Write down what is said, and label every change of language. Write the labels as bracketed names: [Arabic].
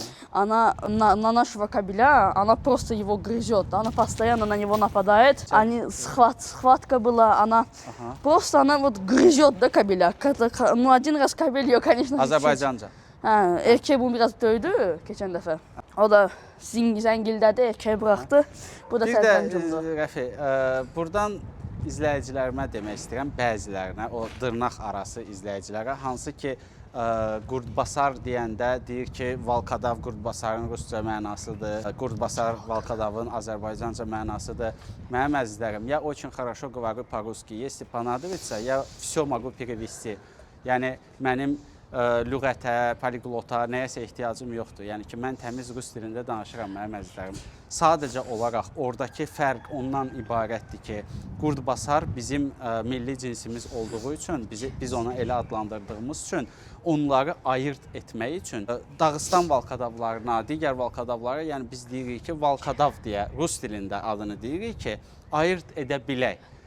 [Russian] Она на нашего кобеля, она просто его грызет. Она постоянно на него нападает. Схватка была, она просто вот грызет, да, кобеля. Ну, один раз кобель ее, конечно, [Azerbaijani] Azərbaycanca. Erkeği bunu biraz döydü geçen defa. O da zəngildədi, erkeği buraxdı. Bu da sərpəncumdur. Bir də Rəfi, buradan izləyicilərimə demək istəyirəm, bəzilərinə, o dırnaq arası izləyicilərə, hansı ki, Qurdbasar deyəndə deyir ki, Valkadav Qurdbasarın rusca mənasıdır, Qurdbasar Valkadavın Azərbaycanca mənasıdır. Mənim əzizlərim, [Russian] ya очень хорошо говорю по-русски, если понадобится, я все могу перевести. [Azerbaijani] Yəni, mənim lüğətə, poliglota, nəyəsə ehtiyacım yoxdur. Yəni ki, mən təmiz rus dilində danışıram, mənim əzizlərim. Sadəcə olaraq oradakı fərq ondan ibarətdir ki, Qurdbasar bizim milli cinsimiz olduğu üçün, biz onu elə adlandırdığımız üçün, onları ayırt etmək üçün Dağıstan Valkadavlarına, digər Valkadavlara, yəni biz deyirik ki, Valkadav deyə rus dilində adını deyirik ki, ayırt edə bilək.